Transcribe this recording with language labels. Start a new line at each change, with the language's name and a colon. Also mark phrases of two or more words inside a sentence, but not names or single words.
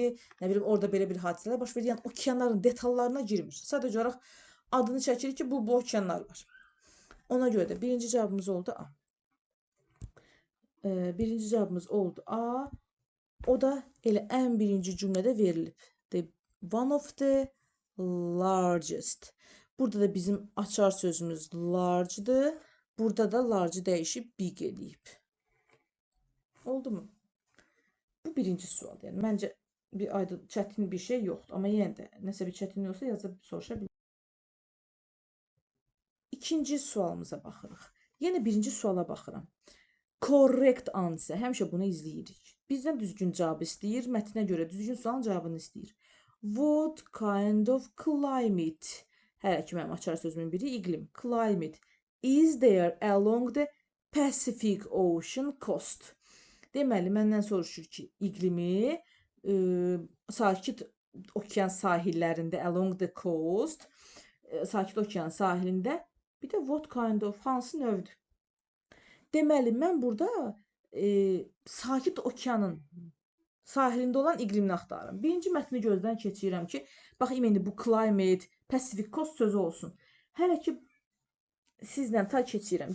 Azerbaijani: Nə bilim, orada belə bir hadisələr baş verir. Yəni okeanların detallarına girmir. Sadəcə olaraq adını çəkir ki, bu okeanlar var. Ona görə də birinci cavabımız oldu A. Birinci cavabımız oldu A. O da elə ən birinci cümlədə verilib.
English: One of the largest.
Azerbaijani: Burada da bizim açar sözümüz large'dır. Burada da large dəyişib big edib. Oldu mu? Bu birinci sual. Yəni məncə bir aydın, çətin bir şey yoxdur. Amma yenə də nəsə bir çətinlik olsa yazıb soruşa bilərsiniz. İkinci sualımıza baxırıq. Yenə birinci suala baxıram.
English: Correct answer.
Azerbaijani: Həmişə bunu izləyirik. Bizdən düzgün cavab istəyir. Mətnə görə düzgün sualın cavabını istəyir.
English: What kind of climate?
Azerbaijani: Hələ ki mənim açar sözümün biri iqlim.
English: Climate is there along the Pacific Ocean coast.
Azerbaijani: Deməli, məndən soruşur ki, iqlimi sakit okean sahillərində,
English: along the coast,
Azerbaijani: sakit okean sahilində, bir də
English: what kind of,
Azerbaijani: hansı növdür? Deməli, mən burada sakit okeanın sahilində olan iqlimini axtarıram. Birinci mətni gözdən keçirirəm ki, baxayım indi bu climate,
English: Pacific coast
Azerbaijani: sözü olsun. Hələ ki sizlə ta keçirəm.